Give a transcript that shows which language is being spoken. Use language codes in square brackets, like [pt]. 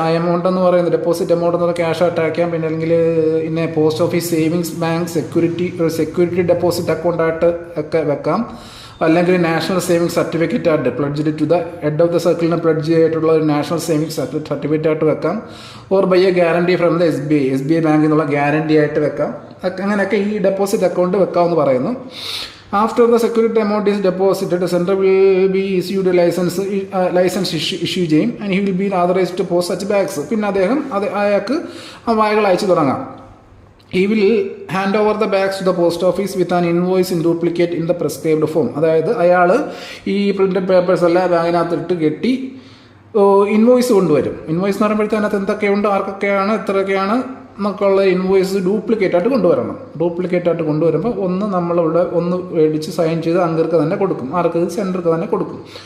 [ml] ആ എമൗണ്ട് എന്ന് പറയുന്നത് ഡെപ്പോസിറ്റ് എമൗണ്ട് എന്ന് ക്യാഷ് ആയിട്ട് അയക്കാം. പിന്നെ അല്ലെങ്കിൽ ഇന്നെ post office savings bank security deposit അക്കൗണ്ടായിട്ട് ഒക്കെ വെക്കാം. അല്ലെങ്കിൽ നാഷണൽ സേവിങ്സ് സർട്ടിഫിക്കറ്റ് ആയിട്ട് [en] pledge to the head of the സർക്കിളിന് [ml] പ്ലഡ്ജ് ചെയ്തിട്ടുള്ള ഒരു നാഷണൽ സേവിങ്സ് സർട്ടിഫിക്കറ്റ് ആയിട്ട് വെക്കാം. [en] or by a guarantee from the S B I [ml] ബാങ്കിൽ നിന്നുള്ള ഗ്യാരണ്ടി ആയിട്ട് വെക്കാം. അങ്ങനെയൊക്കെ ഈ ഡെപ്പോസിറ്റ് അക്കൗണ്ട് വെക്കാമെന്ന് പറയുന്നു. [en] After the security amount is deposited, the center will be issued a license issue ചെയ്യും, and he will be authorized to post such bags. [ml] പിന്നെ അയാൾക്ക് ബാഗുകൾ അയച്ചു തുടങ്ങാം. [en] He will hand over the bags to the post office with an invoice in duplicate in the prescribed form. [ml] അതായത് അയാൾ ഈ printed papers എല്ലാം ബാഗിനകത്തിട്ട് കെട്ടി ഇൻവോയ്സ് കൊണ്ടുവരും. ഇൻവോയ്സ് എന്ന് പറയുമ്പോഴത്തേക്ക് അതിനകത്ത് എന്തൊക്കെയുണ്ട്, ആർക്കൊക്കെയാണ്, എത്രയൊക്കെയാണ് എന്നൊക്കെയുള്ള ഇൻവോയ്സ് ഡ്യൂപ്ലിക്കേറ്റ് ആയിട്ട് കൊണ്ടുവരണം. ഡ്യൂപ്ലിക്കേറ്റ് ആയിട്ട് കൊണ്ടുവരുമ്പോൾ നമ്മളിവിടെ ഒന്ന് മേടിച്ച് സൈൻ ചെയ്ത് അങ്കർക്ക് തന്നെ കൊടുക്കും, ആർക്ക് സെൻറ്റർക്ക് തന്നെ കൊടുക്കും.